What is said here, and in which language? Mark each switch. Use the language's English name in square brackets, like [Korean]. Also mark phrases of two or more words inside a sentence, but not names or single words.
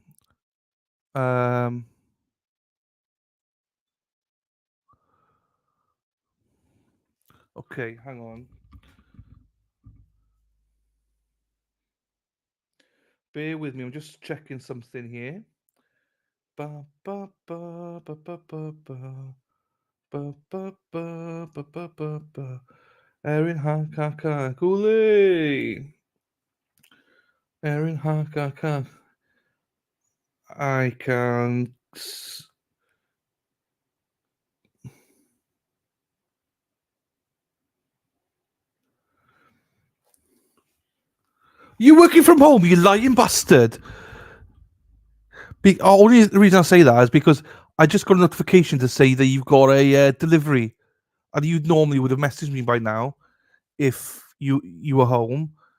[English] Okay, hang on. Bear with me. I'm just checking something here. Ba ba ba ba ba ba ba ba ba ba ba ba ba ba. Erin Hakaka Cooley. Erin Hakaka. I can. You working from home, you lying bastard. Only the reason I say that is because I just got a notification to say that you've got a delivery, and you normally would have messaged me by now if you were home.